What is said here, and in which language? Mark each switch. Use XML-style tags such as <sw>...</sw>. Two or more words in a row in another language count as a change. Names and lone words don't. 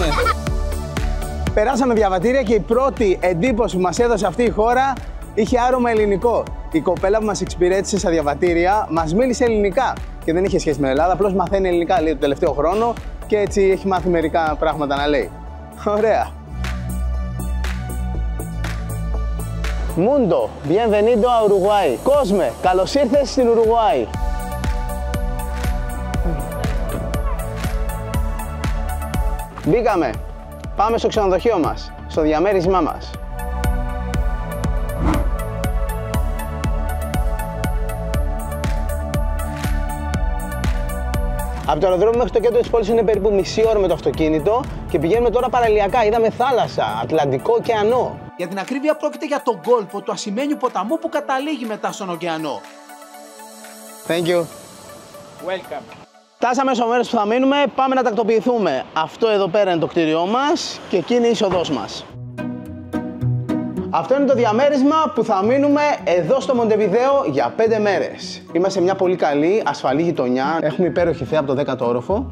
<el>Περάσαμε διαβατήρια και η πρώτη εντύπωση που μας έδωσε αυτή η χώρα είχε άρωμα ελληνικό. Η κοπέλα που μας εξυπηρέτησε στα διαβατήρια μας μίλησε ελληνικά και δεν είχε σχέση με Ελλάδα, απλώς μαθαίνει ελληνικά λέει το τελευταίο χρόνο και έτσι έχει μάθει μερικά πράγματα να λέει. Ωραία.</el> <es>Mundo, bienvenido a Uruguay.</es> <el>Κόσμε, καλώς ήρθες στην Ουρουγουάη. Μπήκαμε. Πάμε στο ξενοδοχείο μας, στο διαμέρισμά μας. Από το αεροδρόμιο μέχρι το κέντρο της πόλης είναι περίπου μισή ώρα με το αυτοκίνητο και πηγαίνουμε τώρα παραλιακά. Είδαμε θάλασσα, Ατλαντικό ωκεανό. Για την ακρίβεια πρόκειται για τον κόλπο του ασημένιου ποταμού που καταλήγει μετά στον ωκεανό.</el> <en>Thank you. Welcome.</en> <el>Φτάσαμε στο μέρος που θα μείνουμε, πάμε να τακτοποιηθούμε. Αυτό εδώ πέρα είναι το κτίριό μας και εκεί είναι η είσοδός μας. Αυτό είναι το διαμέρισμα που θα μείνουμε εδώ στο Μοντεβιδέο για 5 μέρες. Είμαστε σε μια πολύ καλή, ασφαλή γειτονιά. Έχουμε υπέροχη θέα από το 10ο όροφο.</el>